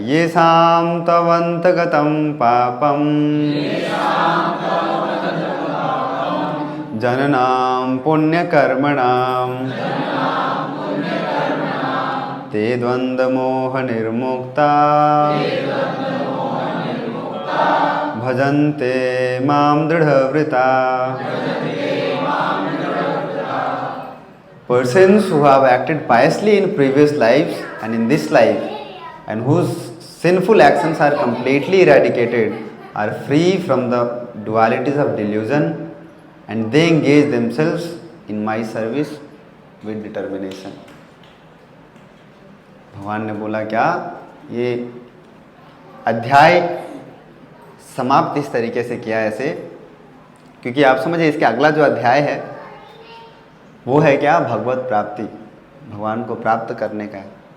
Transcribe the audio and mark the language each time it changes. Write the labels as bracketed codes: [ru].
[sa] ये साम तवंत गतम पापम, जननाम पुण्यकर्मणाम, ते द्वंद्व मोह निर्मुक्ता, भजन्ते माम दृढ़व्रता। [en] Persons who have acted piously in previous lives and in this life, and whose sinful actions are completely eradicated, are free from the dualities of delusion, and they engage themselves in my service with determination. [hi] भगवान ने बोला क्या, ये अध्याय समाप्त इस तरीके से किया ऐसे, क्योंकि आप समझिए इसके अगला जो अध्याय है वो है क्या, भगवत प्राप्ति, भगवान को प्राप्त करने का है।